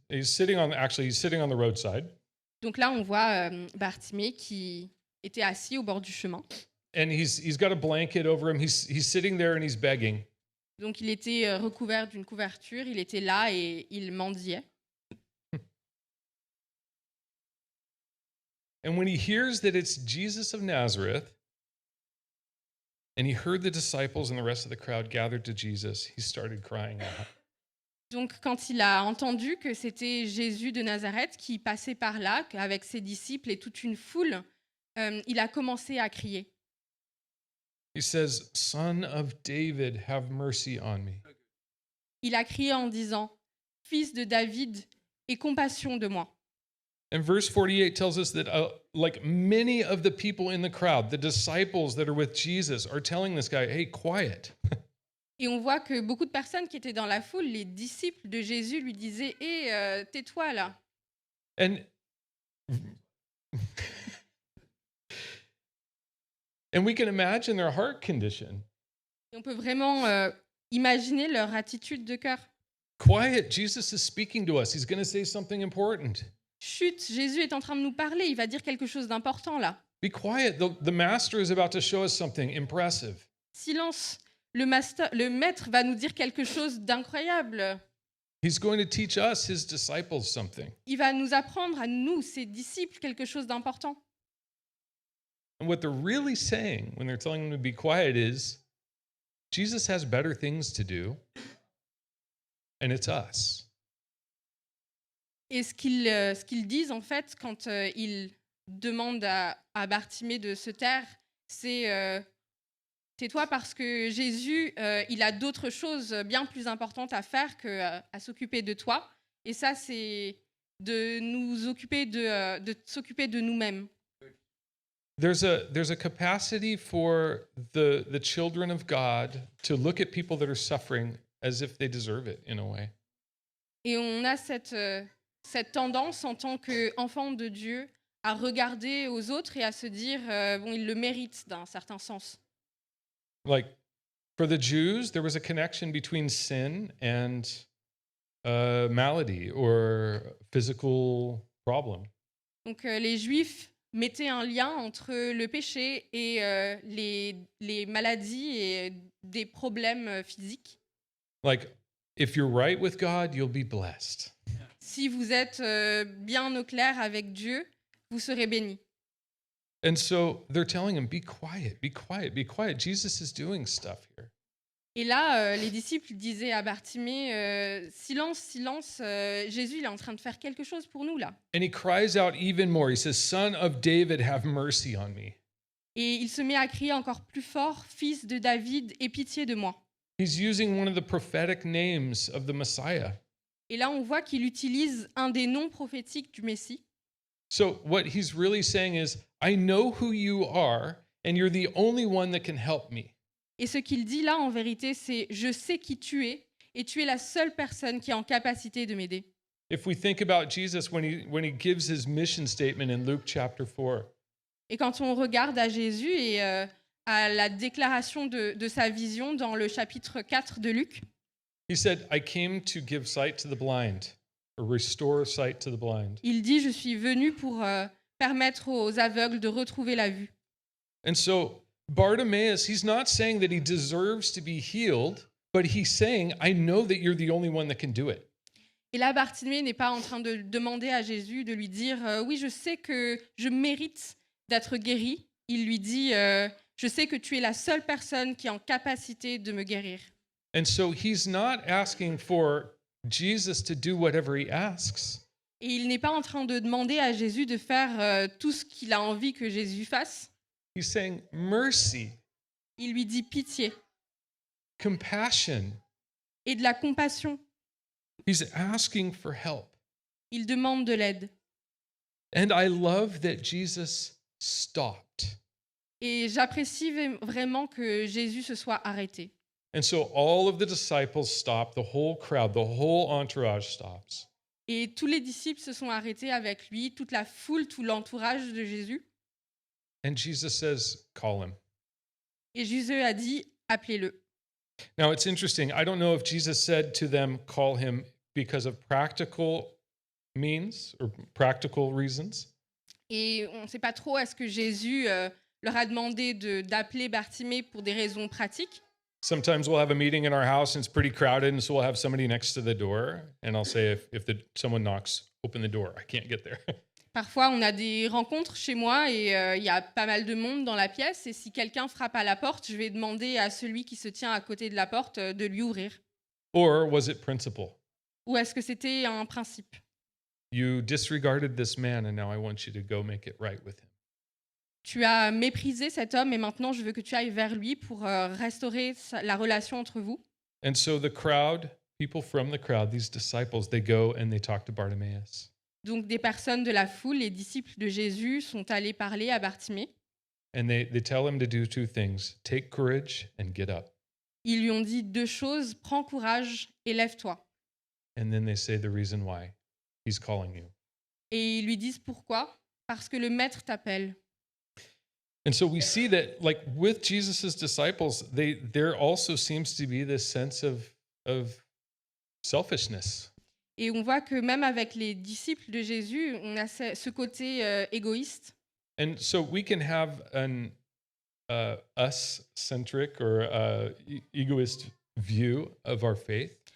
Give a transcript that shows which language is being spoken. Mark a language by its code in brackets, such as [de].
[en] He's sitting on the roadside, [fr] Donc là, on voit Bartimée qui était assis au bord du chemin. [en] and he's got a blanket over him. He's sitting there and he's begging. [fr] Donc il était recouvert d'une couverture, il était là et il mendiait. [en] And when he hears that it's Jesus of Nazareth, and he heard the disciples and the rest of the crowd gathered to Jesus, he started crying out. [fr] Donc quand il a entendu que c'était Jésus de Nazareth qui passait par là avec ses disciples et toute une foule, il a commencé à crier. [en] He says, "Son of David, have mercy on me." [fr] Il a crié en disant « Fils de David, aie compassion de moi !» [en] And verse 48 tells us that like many of the people in the crowd, the disciples that are with Jesus are telling this guy, "Hey, quiet." [fr] Et on voit que beaucoup de personnes qui étaient dans la foule, les disciples de Jésus, lui disaient « Hé, tais-toi là !» [en] And and we can imagine their heart condition. [fr] Et on peut vraiment imaginer leur attitude de cœur. [en] Quiet, Jesus is speaking to us. He's going to say something important. [fr] Chut, Jésus est en train de nous parler, il va dire quelque chose d'important là. [en] Be quiet. The master is about to show us something impressive. [fr] Silence, le maître va nous dire quelque chose d'incroyable. [en] He's going to teach us, his disciples, something. [fr] Il va nous apprendre à nous, ses disciples, quelque chose d'important. [en] And what they're really saying when they're telling him to be quiet is, Jesus has better things to do, and it's us. [fr] Et ce qu'ils disent en fait quand ils demandent à Bartimée de se taire, c'est tais-toi parce que Jésus, il a d'autres choses bien plus importantes à faire qu'à s'occuper de toi. Et ça, c'est de nous occuper de s'occuper de nous-mêmes. [en] There's a capacity for the children of God to look at people that are suffering as if they deserve it in a way. [fr] Et on a cette tendance en tant qu'enfant de Dieu à regarder aux autres et à se dire bon, ils le méritent d'un certain sens. [en] Like for the Jews, there was a connection between sin and malady or physical problem. [fr] Donc les Juifs mettaient un lien entre le péché et les maladies et des problèmes physiques. [en] Like if you're right with God, you'll be blessed. [fr] Si vous êtes bien au clair avec Dieu, vous serez bénis. [en] And so they're telling him, be quiet, be quiet, be quiet. Jesus is doing stuff here. [fr] Et là, les disciples disaient à Bartimée, silence, silence, Jésus il est en train de faire quelque chose pour nous là. [en] And he cries out even more. He says, Son of David, have mercy on me. [fr] Et il se met à crier encore plus fort, Fils de David, aie pitié de moi. [en] He's using one of the prophetic names of the Messiah. [fr] Et là, on voit qu'il utilise un des noms prophétiques du Messie. [en] So what he's really saying is, I know who you are, and you're the only one that can help me. [fr] Et ce qu'il dit là, en vérité, c'est « Je sais qui tu es, et tu es la seule personne qui est en capacité de m'aider. » [en] If we think about Jesus when he gives his mission statement in Luke chapter 4, [fr] Et quand on regarde à Jésus et à la déclaration de sa vision dans le chapitre 4 de Luc, [en] he said, I came to give sight to the blind, or restore sight to the blind. [fr] il dit « Je suis venu pour permettre aux aveugles de retrouver la vue. » [en] And so Bartimaeus, he's not saying that he deserves to be healed, but he's saying, I know that you're the only one that can do it. [fr] Et là, Bartimée n'est pas en train de demander à Jésus, de lui dire « Oui, je sais que je mérite d'être guéri. » Il lui dit « Je sais que tu es la seule personne qui est en capacité de me guérir. » [en] And so he's not asking for Jesus to do whatever he asks. [fr] Et il n'est pas en train de demander à Jésus de faire tout ce qu'il a envie que Jésus fasse. [en] He's saying mercy, [fr] Il lui dit pitié [en] compassion. [fr] et de la compassion. [en] He's asking for help. [fr] Il demande de l'aide. [en] And I love that Jesus stopped. [fr] Et j'apprécie vraiment que Jésus se soit arrêté. [en] And so all of the disciples stop, the whole crowd, the whole entourage stops. [fr] Et tous les disciples se sont arrêtés avec lui, toute la foule, tout l'entourage de Jésus. [en] And Jesus says, call him. [fr] Et Jésus a dit, appelez-le. [en] Now it's interesting. I don't know if Jesus said to them, call him because of practical means or practical reasons. [fr] Et on ne sait pas trop, est-ce que Jésus leur a demandé d'appeler Bartimée pour des raisons pratiques? [en] Sometimes we'll have a meeting in our house and it's pretty crowded, and so we'll have somebody next to the door, and I'll say, if someone knocks, open the door. I can't get there. [fr] Parfois, on a des rencontres chez moi et il y a pas mal de monde dans la pièce. Et si quelqu'un frappe à la porte, je vais demander à celui qui se tient à côté de la porte de lui ouvrir. [en] Or was it principle? [fr] Ou est-ce que c'était un principe? [en] You disregarded this man, and now I want you to go make it right with him. [fr] Tu as méprisé cet homme et maintenant je veux que tu ailles vers lui pour restaurer la relation entre vous. [en] And so the crowd, people from the crowd, these disciples, they go and they talk to Bartimaeus. [fr] Donc des personnes de la foule, les disciples de Jésus, sont allés parler à Bartimée. [en] And they tell him to do two things: take courage and get up. [fr] Ils lui ont dit deux choses, prends courage et lève-toi. [en] And then they say the reason why he's calling you. [fr] Et ils lui disent pourquoi? Parce que le maître t'appelle. [en] And so we see that, like with Jesus's disciples, there also seems to be this sense of selfishness. [fr] Et on voit que même avec les disciples de Jésus, on a ce côté égoïste. [en] And so we can have an us-centric or egoist view of our faith.